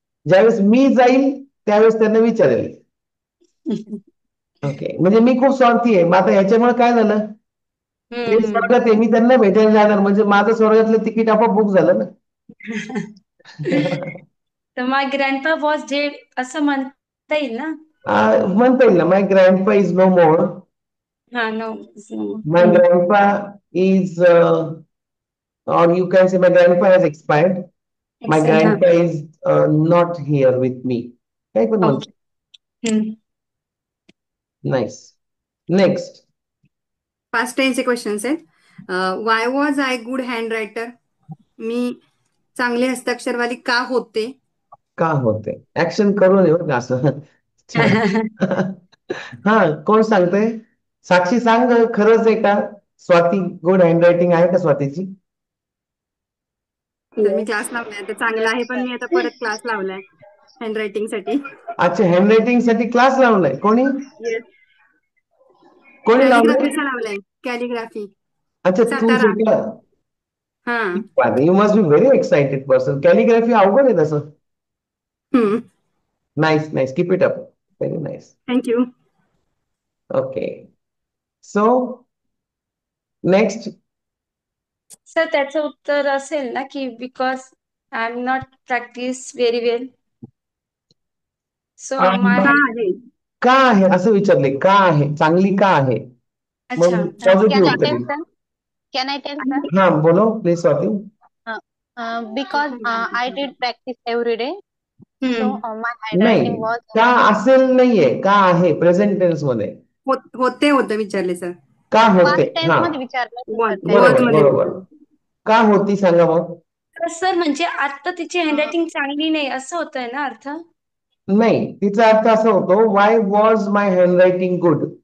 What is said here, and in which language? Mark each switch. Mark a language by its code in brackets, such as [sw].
[mr] ज्यावेळेस मी जाईल त्यावेळेस त्यांना विचारेल. ओके, म्हणजे मी खूप स्वार्थी आहे. मग आता ह्याच्यामुळे काय झालं, ते स्वर्गात आहे, मी त्यांना भेटायला जाणार, म्हणजे माझं स्वर्गातलं तिकीट आपोआप बुक झालं ना. तर [en] my grandpa was dead [mr] असं म्हणता येईल ना? म्हणता येईल ना, [en] My grandpa is no more. हा, no. My grandpa is, or you can say my grandpa has expired. My grandpa is not here with me. [mr] काही पण म्हणतो. [en] Nice. Next. Past tense questions [mr] आहेत. [en] Why was I good handwriter? [mr] मी चांगले हस्ताक्षरवाली का होते? का होते? ऍक्शन करून येऊ का असं? हा, कोण सांगतंय? साक्षी सांग, खरंच आहे का? स्वाती गुड हँडरायटिंग आहे का स्वातीची? तर मी क्लास लावलाय, तर चांगला आहे, पण मी आता परत क्लास लावलाय हँडरायटिंग साठी. अच्छा, हँडरायटिंग साठी क्लास लावलाय. कोणी कोणी लावलाय? कॅलिग्राफीचा लावलाय, कॅलिग्राफी. अच्छा, तू सातारा. शिकला. हा. [en] You must be very excited person. [mr] Calligraphy अवघड आहे तसं. [en] Nice nice, keep it up. Very nice. Thank you. Okay, so next. [mr] Sir त्याचं उत्तर असेल ना की [en] Because I am not practice very well, so my. [mr] का आहे असं विचारले? का आहे चांगली? का आहे? मग पॉझिटिव्ह उत्तर येईल. [en] Can I tell, sir? [mr] हा, बोलो please Swati. [en] Because I did practice every day, so my [mr] नाही, [en] handwriting was. [mr] का असेल नाहीये, का आहे प्रेझेंट टेन्स मध्ये. होते विचारले सर. का होते? [en] Past tense [mr] हा, मध्ये विचारलं बरोबर बरोबर. का होती सांगा मग. सर म्हणजे आता तिची हँडरायटिंग चांगली नाही असं होतंय ना अर्थ? नाही, तिचा अर्थ असा होतो, [en] Why was my handwriting good?